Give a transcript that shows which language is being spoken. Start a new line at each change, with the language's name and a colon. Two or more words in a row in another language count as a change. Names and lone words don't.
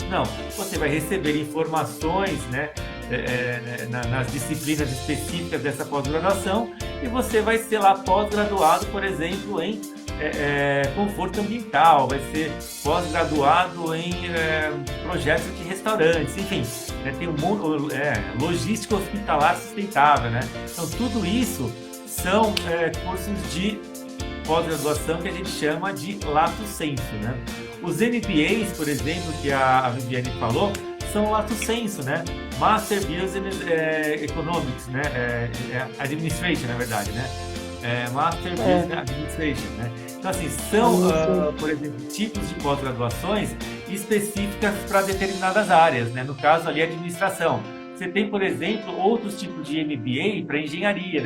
Portuguese: Não, você vai receber informações, né, nas disciplinas específicas dessa pós-graduação e você vai ser lá pós-graduado, por exemplo, em conforto ambiental, vai ser pós-graduado em projetos de restaurantes, enfim, tem um mundo, logística hospitalar sustentável, né? Então, tudo isso são cursos de pós-graduação que a gente chama de
Latin: lato sensu,
Portuguese: né? Os MBAs, por exemplo, que a Viviane falou, são
Latin: lato sensu,
Portuguese: né?
English: Master Business Economics,
Portuguese: né? Administration, na verdade, né?
English: Master Business Administration,
Portuguese: né? Então, assim, são, por exemplo, tipos de pós-graduações específicas para determinadas áreas, né? No caso ali, administração. Você tem, por exemplo, outros tipos de MBA para engenharia, né?